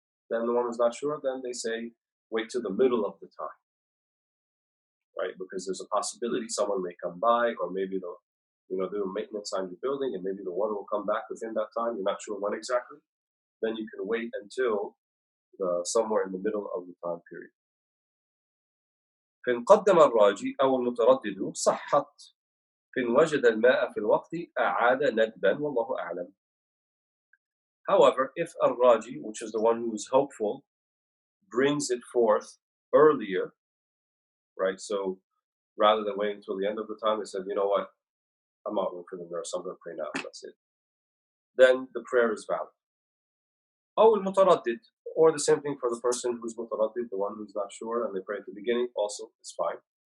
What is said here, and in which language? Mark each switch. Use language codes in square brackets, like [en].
[en] Then the one who's not sure, then they say wait till the middle of the time, right? Because there's a possibility someone may come by, or maybe they'll do maintenance on your building, and maybe the water will come back within that time. You're not sure when exactly. Then you can wait until somewhere in the middle of the time period. [ar] فإن قدم الراجي أو المتردد صحت. فإن وجد الماء في الوقت أعاد ندبا والله أعلم. [en] However, if al-raji, which is the one who is hopeful, brings it forth earlier, right? So rather than waiting until the end of the time, they said, you know what, I'm not waiting for the nurse, I'm going to pray now, that's it. Then the prayer is valid. [ar] أو المتردد, [en] or the same thing for the person who's mutaraddid, the one who's not sure, and they pray at the beginning, also is fine.